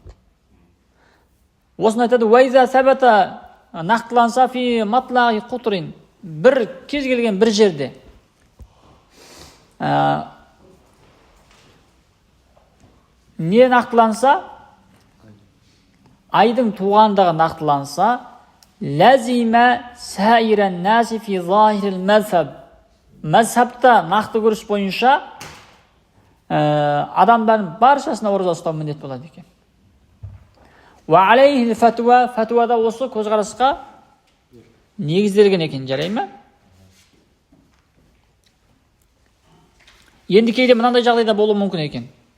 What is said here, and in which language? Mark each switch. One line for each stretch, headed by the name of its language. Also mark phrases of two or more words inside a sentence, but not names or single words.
Kazakh: Осыны айтады,
Arabic: وإذا ثبت
Kazakh: нақтыланса
Arabic: في مطلع قطر,
Kazakh: бір кез келген бір жерде не нақтыланса, айдың туғандығы нақтыланса,
Arabic: لزم سائر الناس في ظاهر المذهب,
Kazakh: мазхабта нақты көріс бойынша адамдардың баршасына ораза ұстау міндет болады екен.
Arabic: وعليه الفتوى,
Kazakh: фатуада осы көзқарасқа негізделген екен, жарай ма? Енді кейде мынандай жағдайда болуы мүмкін екен.